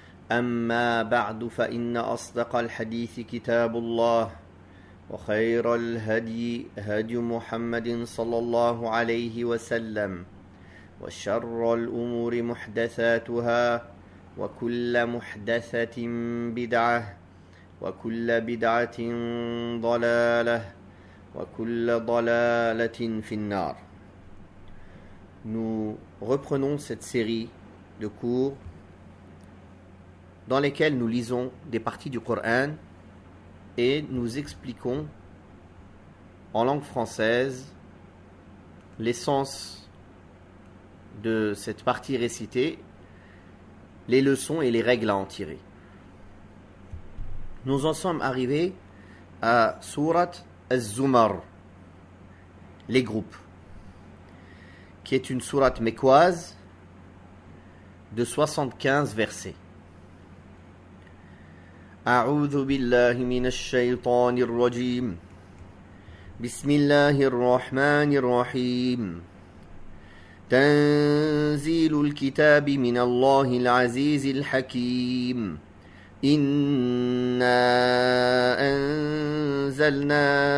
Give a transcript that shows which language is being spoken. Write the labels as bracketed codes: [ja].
[ar] أما بعد فإن أصدق الحديث كتاب الله وخير الهدي هدي محمد صلى الله عليه وسلم وشر الأمور محدثاتها وكل محدثة بدعة وكل بدعة ضلالة وكل ضلالة في النار. [fr] Nous reprenons cette série de cours dans lesquels nous lisons des parties du Coran et nous expliquons en langue française l'essence de cette partie récitée, les leçons et les règles à en tirer. Nous en sommes arrivés à Surat Az-Zumar, les groupes, qui est une sourate mécoise de 75 versets. [ar] أعوذ بالله من الشيطان الرجيم بسم الله الرحمن الرحيم تنزيل الكتاب من الله العزيز الحكيم إنا أنزلنا